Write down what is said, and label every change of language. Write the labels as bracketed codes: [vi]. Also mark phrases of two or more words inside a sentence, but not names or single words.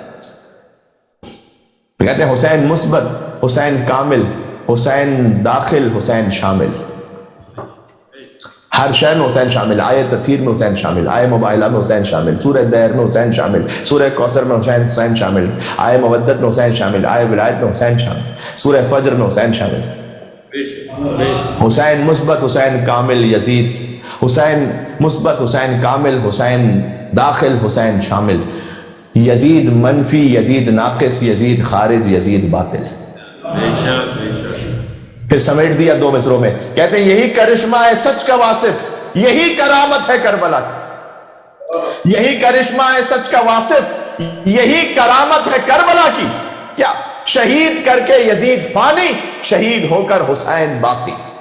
[ur] کہتے ہیں حسین مثبت، حسین کامل، حسین داخل، حسین شامل، ہر شے میں حسین شامل، آئے تطہیر میں حسین شامل، آئے مباہلہ میں حسین شامل، سورہ دیر میں حسین شامل، سورہ کوثر میں حسین شامل، آئے مودت میں حسین شامل، آئے ولایت میں حسین شامل، سورہ فجر میں حسین شامل۔ حسین مثبت، حسین کامل، یزید، حسین مثبت، حسین کامل، حسین داخل، حسین شامل، یزید منفی، یزید ناقص، یزید خارج، یزید باطل۔ پھر سمیٹ دیا دو مصروں میں، کہتے ہیں یہی کرشمہ ہے سچ کا واصف، یہی کرامت ہے کربلا کی، یہی کرشمہ ہے سچ کا واصف، یہی کرامت ہے کربلا کی۔ کیا؟ شہید کر کے یزید فانی، شہید ہو کر حسین باقی۔